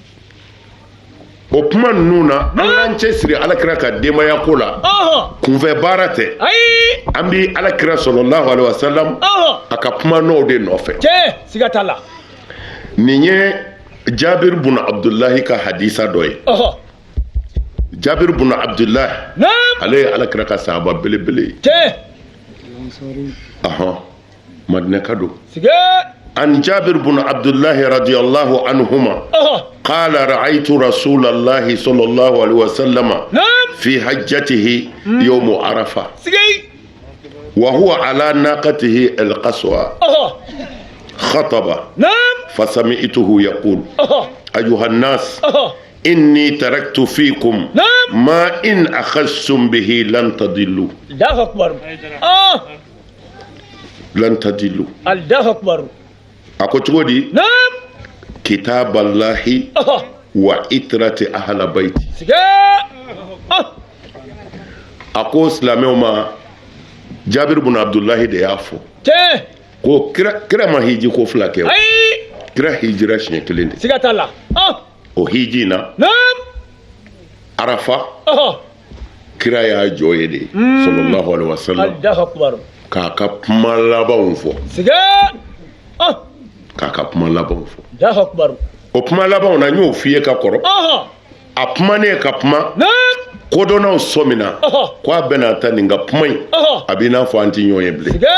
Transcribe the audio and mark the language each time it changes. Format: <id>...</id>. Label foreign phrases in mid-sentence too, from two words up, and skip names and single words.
<bm>o kuma ninnu na an k'an cɛsiri alakira ka denbaya ko la kunfɛ baara tɛ an bi alakira</bm> <ar>صلى الله عليه وسلم</ar> <bm>a ka kumanɔw de nɔfɛ siga t'a la nin ye jabir bun abdulahi ka hadisa dɔ ye jabir bun abdulahi ale ye alakira ka sahaba belebele ye madinɛ ka don</bm> <ar>عن جابر بن عبد الله رضي الله عنهما قال رأيت رسول الله صلى الله عليه وسلم في حجته يوم عرفة وهو على ناقته القصوى خطب فسمعته يقول أيها الناس إني تركت فيكم ما إن أخذتم به لن تضلوا الله أكبر لن تضلوا الله أكبر</ar> <bm>ako cogo di</bm> <ar>كتاب الله وعترتي أهل بيتي</ar> <bm>ako silamɛw ma jabir bun abdullahi de y'a fɔ ko kira ma hiji ko fila kɛ kira hijira siɲɛ kelen de siga t'a la o hiji na arafa kira y'a jɔ ye de</bm> <ar>صلى الله عليه وسلم</ar> <bm>k'a ka kuma labanw fɔ k'a ka kuma labanw fɔ o kuma labanw na n y'o f'i ye ka kɔrɔ a kumanen ka kuma kodɔnnaw sɔmina ko a bɛna taa nin ka kuma in a b'i n'a fɔ an tɛ ɲɔgɔn ye bilen</bm>